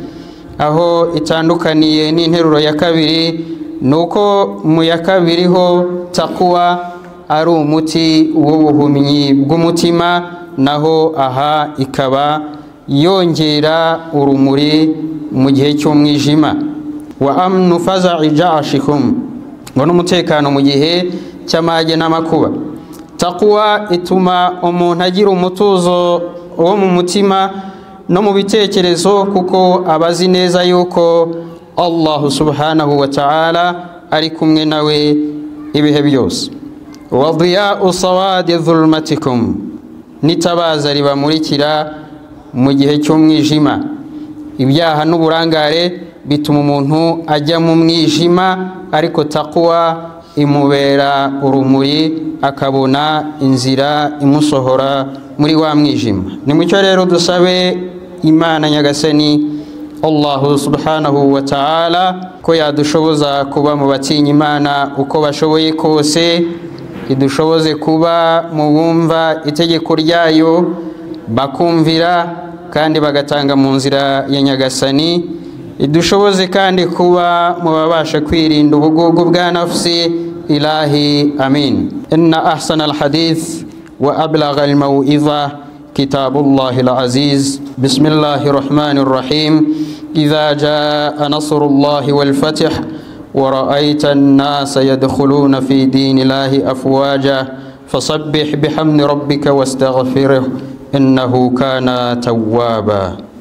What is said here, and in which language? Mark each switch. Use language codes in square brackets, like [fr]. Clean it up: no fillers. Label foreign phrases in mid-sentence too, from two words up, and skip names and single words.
[rw] Aho itandukaniye n'interuro ya kabiri nuko mu ya kabiri ho taqwa ari umuti w'ubuhumyi bw'umutima, naho aha ikaba yongera urumuri mu gihe cy'umwijima. [ar] وأمن فزع جأشكم, [rw] ngo n'umutekano mu gihe cy'amage n'amakuba. Taqwa ituma umuntu agira umutuzo wo mu mutima no mu bitekerezo, kuko abazi neza yuko [ar] الله سبحانه وتعالى [rw] ari kumwe nawe ibihe byose. [ar] وضياء سواد ظلمتكم, [rw] nitabaza ribamurikira mu gihe cy'umwijima. Ibyaha n'uburangare bituma umuntu ajya mu mwijima, ariko taqwa imubera urumuri, akabona inzira imusohora muri wa mwijima. Ni mucyo rero dusabe Imana Nyagasani [ar] الله سبحانه وتعالى [rw] ko yadushoboza kuba mu batinya Imana uko bashoboye kose, idushoboze kuba mu bumva itegeko ryayo bakumvira kandi bagatanga mu nzira ya Nyagasani, idushoboze kandi kuba mu babasha kwirinda ubugugu bwa nafsi. [ar] إلهي آمين. إن أحسن الحديث وأبلغ الموعظة كتاب الله العزيز. بسم الله الرحمن الرحيم. إذا جاء نصر الله والفتح ورأيت الناس يدخلون في دين الله أفواجا فسبح بحمد ربك واستغفره إنه كان توابا.